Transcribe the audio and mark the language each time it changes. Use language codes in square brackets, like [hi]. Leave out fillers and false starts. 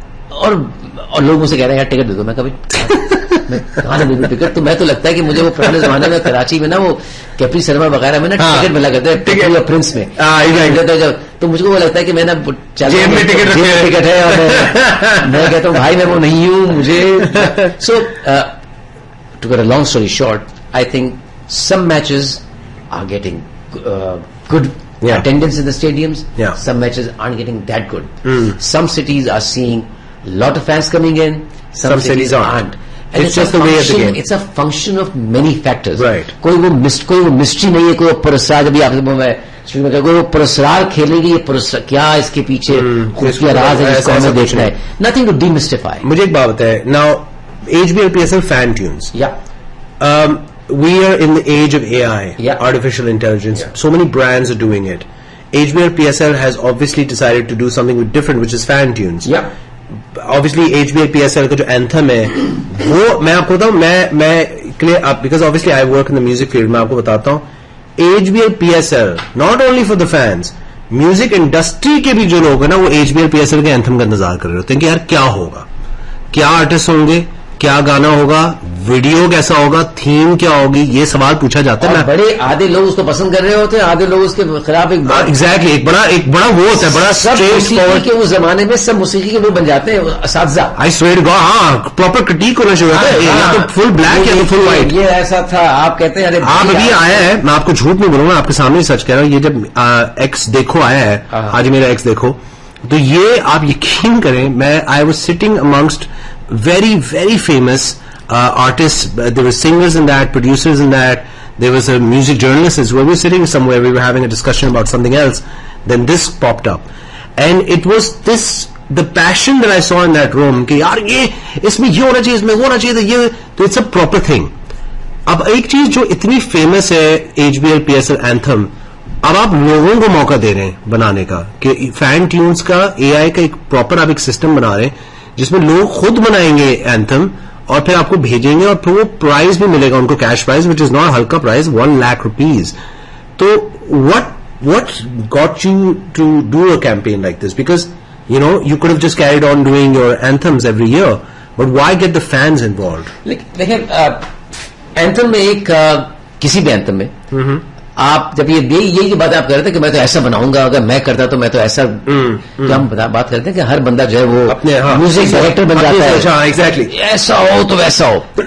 [ur] اور لوگ مجھ سے کہہ رہے ہیں یار ٹکٹ دے دو. میں کبھی میں کہاں سے دے دوں ٹکٹ؟ تو میں تو لگتا ہے کہ مجھے وہ پرانے زمانے میں کراچی میں نا وہ کیپری سنیما وغیرہ میں نا ٹکٹ ملا کرتے ہیں پرنس میں, تو مجھ کو وہ لگتا ہے کہ میں نا ٹکٹ ہے اور میں کہتا ہوں بھائی میں وہ نہیں ہوں مجھے. [en] So to get a long story short, I think some matches are getting good attendance in the stadiums. Some matches aren't getting that good. Some cities are seeing a lot of fans coming in. Some cities aren't. And it's just the way of the game. It's a function of many factors. Right. [ur] کوئی وہ mystery نہیں ہے, کوئی پرسرار بھی آپ سے کوئی وہ پرسرار کھیلے گی, کیا اس کے پیچھے خفیہ راز ہے جس کو ہمیں دیکھنا ہے. [en] Nothing to demystify. [ur] مجھے ایک بات بتائے. [en] Now HBL PSL fan tunes. Yeah. We are in the age of AI, artificial intelligence. So many brands are doing it. HBL PSL has obviously decided to do something different, which is fan tunes. Yeah. [ur] Obviously HBL PSL کا جو anthem ہے وہ میں آپ کو بتاؤں, میں [en] because obviously I work in the music field, [ur] میں آپ کو بتاتا ہوں HBL PSL [en] not only for the fans, [ur] music industry کے بھی جو لوگ ہیں نا وہ HBL PSL کے anthem کا انتظار کر رہے ہوتے ہیں کہ یار کیا ہوگا, کیا آرٹسٹ ہوں گے, کیا گانا ہوگا, ویڈیو کیسا ہوگا, تھیم کیا ہوگی, یہ سوال پوچھا جاتا ہے. بڑے آدھے لوگ اس کو پسند کر رہے ہوتے ہیں, آدھے لوگ اس کے خلاف ایگزیکٹلی ایک بڑا وہ ہوتا ہے, بڑا موسیقی کے اس زمانے میں سب موسیقی کے لوگ بن جاتے ہیں اساتذہ. [en] I swear to God, [ur] ہاں پراپر کرٹیک ہونا شروع ہوتا ہے, یا تو فل بلیک یا تو فل وائٹ. یہ ایسا تھا آپ کہتے ہیں آپ ابھی آیا ہے, میں آپ کو جھوٹ نہیں بولوں گا, آپ کے سامنے ہی سچ کہہ رہا ہوں. یہ جب ایکس دیکھو آیا ہے, آج میرا ایکس دیکھو, تو یہ آپ یقین کریں میں [en] I was sitting amongst very very famous artists. There were singers in that, producers in that, there was a music journalist as well. We were sitting somewhere, we were having a discussion about something else, then this popped up, and it was this, the passion that I saw in that room [ur] کہ یار یہ اس میں یہ ہونا چاہیے, اس میں وہ ہونا چاہیے, یہ تو [en] it's a proper thing. [ur] اب ایک چیز جو اتنی فیمس ہے HBL PSL anthem, اب آپ لوگوں کو موقع دے رہے ہیں بنانے کا کہ فین ٹیونز کا AI کا ایک پراپر آپ ایک سسٹم بنا رہے ہیں جس میں لوگ خود بنائیں گے اینتھم اور پھر آپ کو بھیجیں گے, اور پھر وہ پرائز بھی ملے گا ان کو, cash price [en] which is not [ur] ہلکا پرائز, 1 lakh rupees. [en] تو what got you to do a campaign like this? Because you know you could have just carried on doing your anthems every year, but why get the fans involved? [ur] دیکھیں anthem میں ایک کسی بھی anthem میں آپ جب یہی بات آپ کر رہے تھے کہ میں تو ایسا بناؤں گا, اگر میں کرتا تو میں تو ایسا, تو ہم بات کرتے ہیں کہ ہر بندہ جو ہے وہ میوزک ڈائریکٹر بن جاتا ہے, ایسا ہو تو ویسا ہو.